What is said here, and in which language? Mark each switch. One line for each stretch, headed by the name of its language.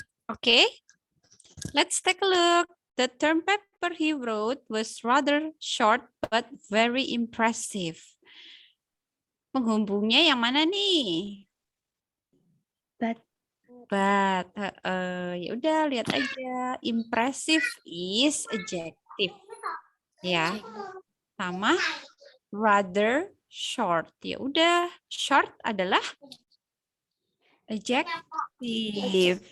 English: Okay, let's take a look. The term paper he wrote was rather short but very impressive.
Indonesian: Penghubungnya yang mana nih? But. Ya udah lihat aja.
English: Impressive is adjective.
Indonesian: Ya. Sama
English: rather short.
Indonesian: Ya udah, short adalah adjective.